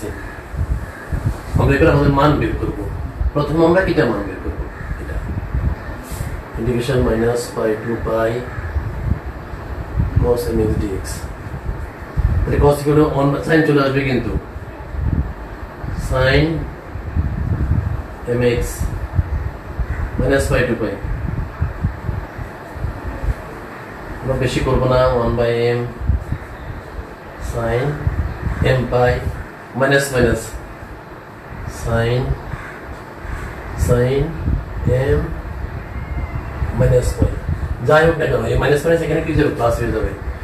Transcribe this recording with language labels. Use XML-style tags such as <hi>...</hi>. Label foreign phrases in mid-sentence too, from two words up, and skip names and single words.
<bn>আমরা এবার আমাদের মান বের করব। প্রথমে আমরা এটা মান বের করব, এটা ইন্টিগ্রেশন</bn> <en>minus pi to pi cos mx dx.</en> <bn>এটা cos করে অন সাইন চলে আসবে, কিন্তু</bn> <en>sin mx minus pi to pi</en> <bn>আমরা বেশি করব না,</bn> <en>1 by m sin m pi minus minus sin m minus pi</en> <bn>যাই হোক না কেন এই</bn> <en>minus minus</en> <bn>এখানে কি যাবে, প্লাস হয়ে যাবে।</bn>